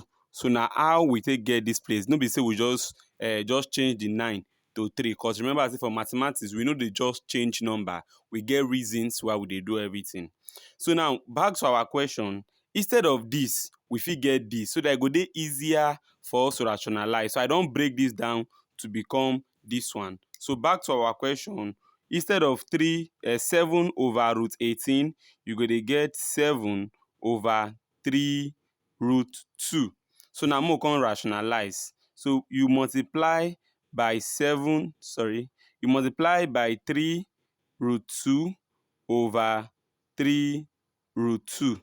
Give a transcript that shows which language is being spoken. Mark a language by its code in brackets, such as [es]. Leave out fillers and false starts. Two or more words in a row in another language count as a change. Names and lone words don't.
[pcm] So na how we take get this place. No be say we just change the 9 to 3, because remember say for mathematics we no dey just change number. We get reasons why we dey do everything. So now back to our question. Instead of this, we fit get this, so that e go dey easier for us to rationalize. So I don break this down to become this one. So back to our question. Instead of 7 over root 18, you go dey get 7 over 3 root 2. So now make we come rationalize. So you multiply by 3 root 2 over 3 root 2.